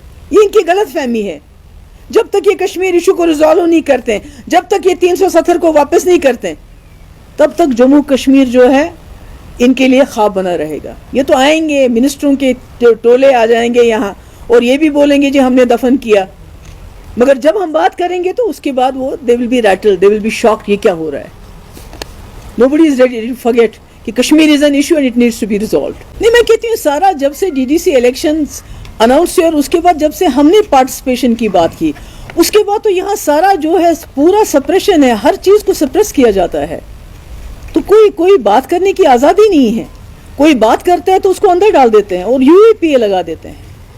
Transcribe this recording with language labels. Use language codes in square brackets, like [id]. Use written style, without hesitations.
[ur] یہ ان کی غلط فہمی ہے. جب تک یہ کشمیر ایشو کو ریزالو نہیں کرتے، جب تک یہ 370 کو واپس نہیں کرتے، تب تک جموں کشمیر جو ہے ان کے لیے خواب بنا رہے گا. یہ تو آئیں گے، منسٹروں کے ٹولے آ جائیں گے یہاں اور یہ بھی بولیں گے جی ہم نے دفن کیا، مگر جب ہم بات کریں گے تو اس کے بعد وہ [en] they will be rattled, they will be shocked [ur] یہ کیا ہو رہا ہے. [en] Nobody is ready to forget کہ Kashmir is an issue and it needs to be resolved. [ur] نہیں، میں کہتی ہوں سارا جب سے DDC elections اناؤنس ہوئے اور اس کے بعد جب سے ہم نے پارٹیسپیشن کی بات کی، اس کے بعد تو یہاں سارا جو ہے پورا سپریشن ہے، ہر چیز کو سپریس کیا جاتا ہے. تو کوئی بات کرنے کی آزادی نہیں ہے. کوئی بات کرتا ہے تو اس کو اندر ڈال دیتے ہیں اور UAPA لگا دیتے ہیں.